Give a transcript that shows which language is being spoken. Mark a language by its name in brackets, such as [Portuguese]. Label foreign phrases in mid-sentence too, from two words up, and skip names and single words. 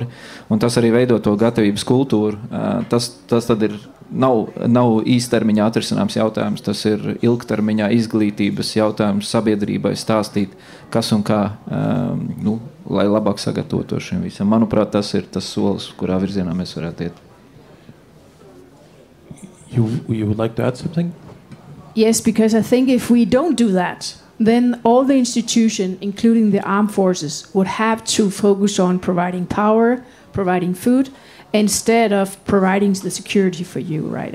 [Latvian] Un tas arī veido to gatavības kultūru. Tas tad nav īstermiņā atrisināms jautājums, tas ir ilgtermiņā izglītības jautājums sabiedrībai stāstīt, kas un kā, nu, lai labāk sagatavotu šim visam. Manuprāt, tas ir tas solis, kurā virzienā mēs varētu iet. [English] You would like to add something? Yes, because I think if we don't do that, then all the institutions, including the armed forces, would have to focus on providing power, providing food, instead of providing the security for you, right?